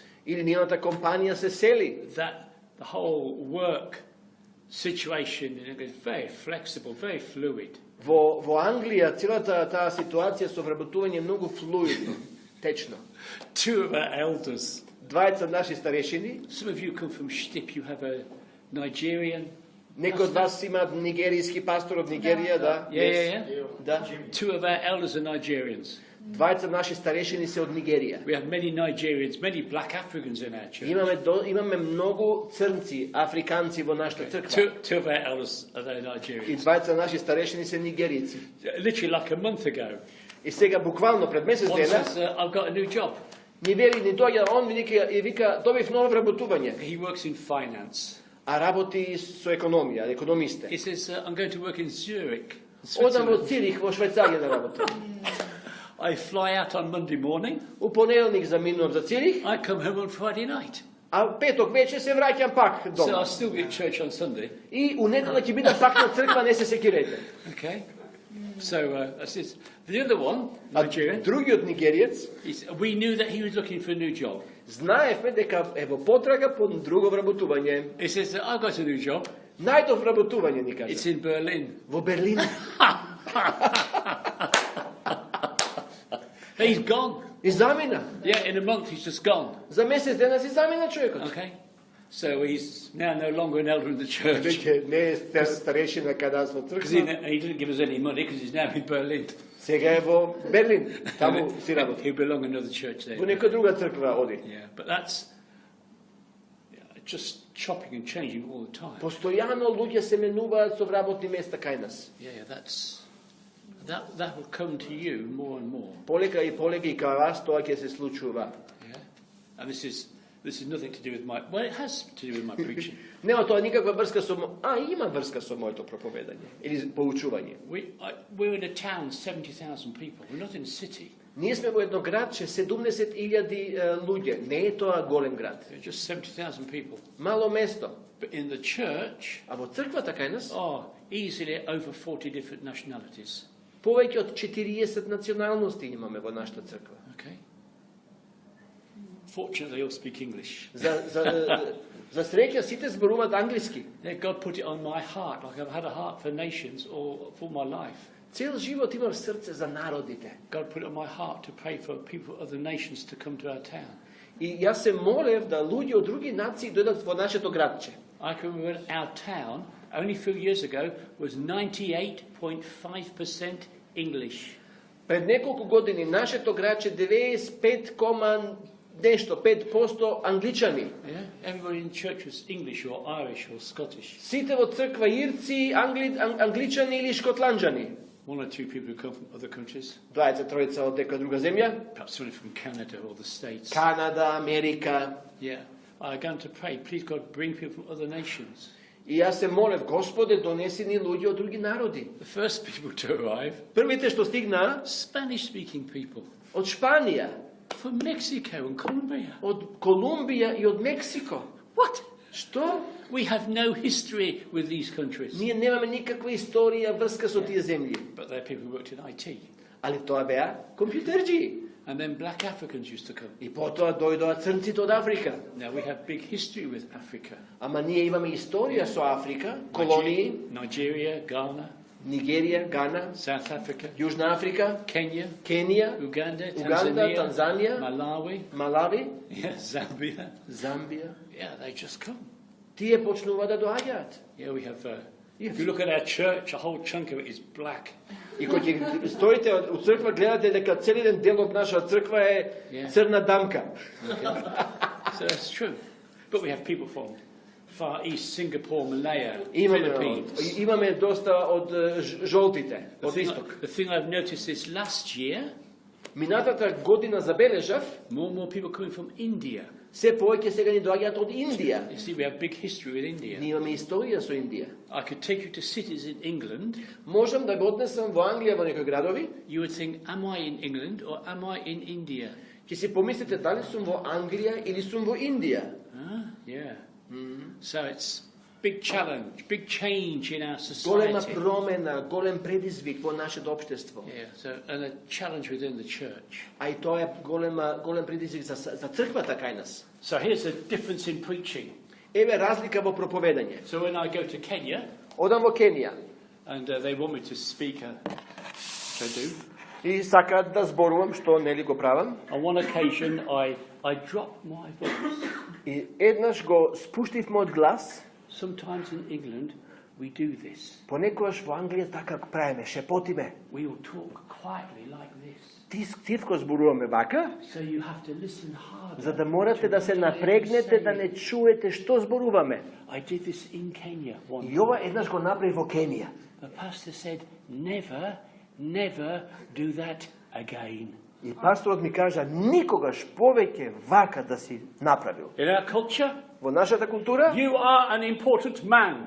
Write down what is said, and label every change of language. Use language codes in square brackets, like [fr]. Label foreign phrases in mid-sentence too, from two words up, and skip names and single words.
[mk] Или нивната компанија се сели. [en] The whole work situation is very flexible, very fluid. [mk] Во Англија целата таа ситуација со вработување е многу флуидно, течно. [en] 2 of our elders. [mk] Двајца наши старешини. [en] Some of you come from Skopje, you have a Nigerian. [mk] Некои од вас имаат нигеријски пастор од Нигерија, да. [en] Yeah. 2 of our elders are Nigerians. [mk] Двајца наши старешини се од Нигерија. [en] We have many Nigerians, many black Africans in our church. [mk] Имаме многу црнци, африканци во нашата црква. [en] 2 of our elders are Nigerians. [mk] И двајца наши старешини се нигерици. [en] Literally like a month ago. [mk] И сега буквално пред месец дена, [en] I've got a new job. [mk] Ни доаѓа он вика добив ново вработување. [en] He works in finance. [mk] А работи со економија, економисте. [en] He says I'm going to work in Zurich. [mk] Одам во Цирих во Швајцарија да работам. [en] I fly out on Monday morning. [mk] У понеделник заминувам за Цирих. [en] I come home on Friday night. [mk] А петок вечер се враќам пак дома. [en] So I'll still be at church on Sunday. [mk] И у недела ќе бидам пак на црква, не се секирете. [en] Okay. So that's it. The other one, Nigerian. [mk] Другиот нигериец, [en] we knew that he was looking for a new job. [mk] Знаевме дека е во потрага по друго вработување. [en] He says I got a new job. [mk] Најдов вработување ни кажа. [en] It's in Berlin. [mk] Во Берлин. [en] He's gone. [mk] И замина. [en] Yeah, in a month he's just gone. [mk] За месец дена си замина човекот. [en] Okay. So he's now no longer an elder in the church. [mk] Веќе не е старешина кај нас во црква. [en] He didn't give us any money because he's now in Berlin. [mk] Сега е во Берлин. Таму си работи. [en] He belongs in another church there. [mk] Во некоја друга црква оди. [en] Yeah, but that's just chopping and changing all the time. [mk] Постојано луѓе се менуваат со вработни места кај нас. [en] Yeah, that will come to you more and more. [mk] Полека и кај вас тоа ќе се случува. [en] Yeah. And this is nothing to do with it has to do with my preaching. [mk] Нема тоа никаква врска со има врска со моето проповедање или поучување. [en] We're in a town 70,000 people. We're not in a city. [mk] Ние сме во едно градче 70,000 луѓе. Не е тоа голем град. [en] Just 70,000 people. [mk] Мало место. [en] But in the church, [mk] а во црквата кај нас, [en] easily over 40 different nationalities. [mk] Повеќе од 40 националности имаме во нашата црква. [en] Okay. Fortunately, they all speak English. [mk] За среќа сите зборуваат англиски. [en] God put it on my heart, like I've had a heart for nations all for my life. [mk] Цел живот имам срце за народите. [en] God put it on my heart to pray for people of the nations to come to our town. [mk] И јас се молев да луѓе од други нации дојдат во нашето градче. [en] I can remember our town, only a few years ago, was 98.5% English. [mk] Пред неколку години нашето градче 95% англичани. [en] Yeah? Everybody in church was English or Irish or Scottish. [mk] Сите во црква ирци, англичани или шкотланџани. [en] One or two people who come from other countries. [mk] Двајца, тројца од дека друга земја. [en] Perhaps somebody from Canada or the States. [mk] Канада, Америка. [en] Yeah. I began to pray, please God, bring people from other nations. [mk] И јас се молев, Господе, донеси ни луѓе од други народи. [en] The first people to arrive, [mk] Првите што стигнаа [en] Spanish-speaking people. [mk] од Шпанија, [en] From Mexico and Colombia. [mk] од Колумбија и од Мексико. [en] What? [mk] Што? [en] We have no history with these countries. [mk] Ние немаме никаква историја врска со тие земји. [en] But they're people who worked in IT. [mk] Али тоа беа компјутерџи. [en] And then black Africans used to come. [mk] И потоа дојдоа црнците од Африка. [en] Now we have big history with Africa. [mk] Ама ние имаме историја со Африка, колонии, [en] Nigeria, Ghana, [mk] Нигерија, Гана, [en] South Africa, [mk] Јужна Африка, [en] Kenya, [mk] Кенија, [en] Uganda, [mk] Уганда, [en] Tanzania, [mk] Танзанија, [en] Malawi, [mk] Малави, [en] yeah, Zambia. [mk] Замбија. [en] Yeah, they just come. [mk] Тие почнува да доаѓаат. [en] Yeah, we have. If you look at our church, a whole chunk of it is black. [mk] И кога ќе стоите у црква, гледате дека целиот дел од нашата црква е црна дамка. [en] Okay. So that's true. But we have people from Far East, Singapore, Malaya, Philippines. [mk] Имаме доста од жолтите, од исток. [en] The thing I've noticed this last year, [mk] Минатата година забележав, [en] more and more people coming from India. [mk] се повеќе сега ни доаѓаат од Индија. [en] You see, we have big history with India. [mk] Ние имаме историја со Индија. [en] I could take you to cities in England. [mk] Можам да го однесам во Англија во некои градови. [en] You would think, am I in England or am I in India? [mk] Ќе си помислите дали сум во Англија или сум во Индија. [en] Yeah. So it's big challenge, big change in our [mk] Голема [en] society. [mk] промена, голем предизвик во нашето општество. [en] Yeah, so and a challenge within the church. [mk] А и тоа е голем предизвик за црквата кај нас. [en] So here's a difference in preaching. [mk] Еве разлика во проповедање. [en] So when I go to Kenya, [mk] Одам во Кенија [en] and they want me to speak, I do. [mk] и сакаат да зборувам, што нели го правам. [en] On one occasion, I dropped my voice. [mk] И еднаш го спуштив мојот глас. [en] Sometimes in England, we do this. [mk] Понекогаш во Англија така правиме, шепотиме. [en] We will talk quietly like this. [mk] Тивко зборуваме вака, [en] So you have to listen harder. [mk] за да морате да се напрегнете, да не чуете што зборуваме. [en] I did this in Kenya one [mk] И ова еднаш го направи во Кенија. [en] The pastor said, never do that again. [mk] И пасторот ми кажа, никогаш повеќе вака да си направил. [en] In our culture, [mk] Во нашата култура, [en] you are an important man.